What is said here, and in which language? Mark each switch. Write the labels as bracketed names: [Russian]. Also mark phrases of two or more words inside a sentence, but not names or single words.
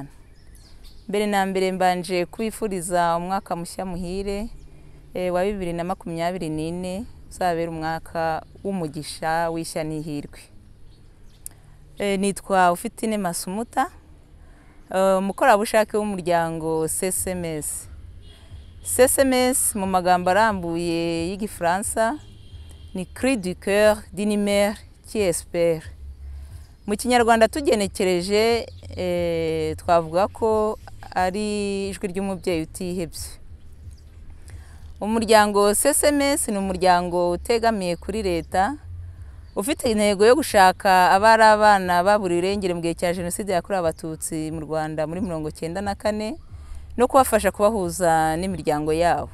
[Kinyarwanda] Mbere na mbere mbanje kubifuriza umwaka mushya muhire wa 2024 uzabera umwaka w'umugisha w'ishya n'ihirwe. Nitwa Ufitine Masumuta, umukorabushake w'umuryango SMS. SMS mu magambo arambuye y'Igifaransa ni Cri du cœur d'une mère qui espère. Mu Kinyarwanda tugenekereje twavuga ko ari ijwi ry'umubyeyi utihebye. Umuryango SMS ni umuryango utegamiye kuri leta, ufite intego yo gushaka abari abana baburiwe irengero mu gihe cya Jenoside yakorewe Abatutsi mu Rwanda muri 1994 no kubafasha kubahuza n'imiryango yabo.